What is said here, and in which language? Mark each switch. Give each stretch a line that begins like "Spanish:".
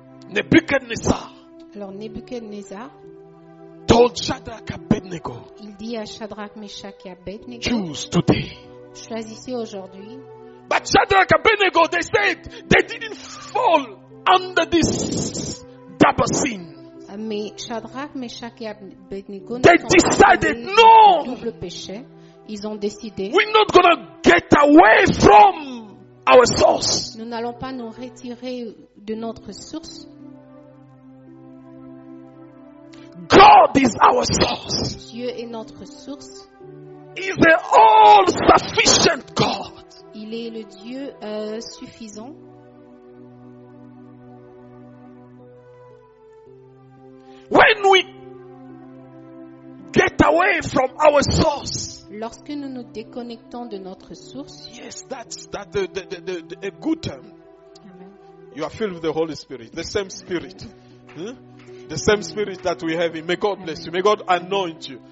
English: Nebuchadnezzar
French: Alors Nebuchadnezzar,
English: told Shadrach and Abednego,
French: il dit à Shadrach, Meshach et Abednego,
English: choose today.
French: choisissez aujourd'hui.
English: But Shadrach and Abednego, they said they didn't fall under this double sin.
French: Mais Shadrach, Meshach et Abednego ne
English: They
French: sont pas
English: decided,
French: tombés
English: no!
French: dans le double péché. Ils ont décidé,
English: We're not gonna get away from our source.
French: nous n'allons pas nous retirer de notre source.
English: God is our source.
French: Dieu est notre source.
English: is the all-sufficient God.
French: Il est le Dieu suffisant.
English: When we get away from our source,
French: Lorsque nous nous déconnectons de notre source,
English: yes, that's a good term. Amen. You are filled with the Holy Spirit, the same Spirit. The same Spirit that we have in. May God bless you. May God anoint you.